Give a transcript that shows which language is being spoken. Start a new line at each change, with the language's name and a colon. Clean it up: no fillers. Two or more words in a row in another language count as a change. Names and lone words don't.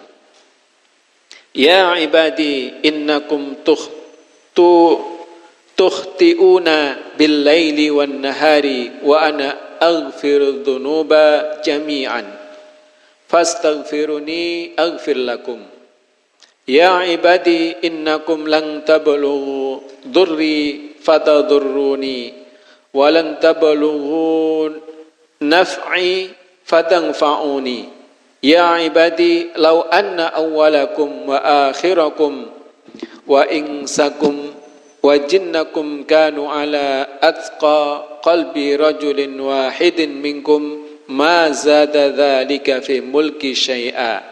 Arabic: يا عبادي إنكم تخطئون بالليل والنهار وأنا أغفر الذنوب جميعا فاستغفروني أغفر لكم. يا عبادي إنكم لن تبلغوا ضري فتضروني ولن تبلغوا نفعي فتنفعوني. يا عبادي لو أن أولكم وآخركم وإنسكم وجنكم كانوا على أتقى قلب رجل واحد منكم ما زاد ذلك في ملكي شيئا.